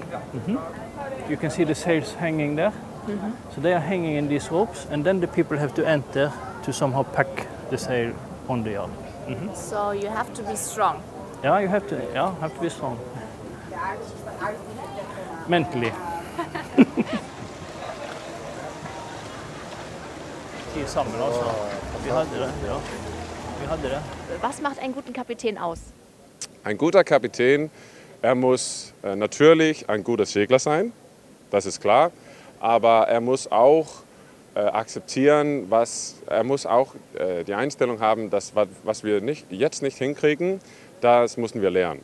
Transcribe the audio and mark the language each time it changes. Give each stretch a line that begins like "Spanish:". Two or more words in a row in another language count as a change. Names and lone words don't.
English: You can see the sails hanging there. So they are hanging in these ropes, and then the people have to enter to somehow pack the sail on the yard. So you have to be strong. Yeah, you have to be strong. Mentally.
Norwegian: Sammen, altså. Vi hadde det, ja. Vi hadde det.
German: Was macht einen guten Kapitän aus? Ein guter Kapitän, er muss natürlich ein guter Segler sein, das ist klar. Aber er muss auch akzeptieren, er muss auch die Einstellung haben, dass was wir jetzt nicht hinkriegen, das müssen wir lernen.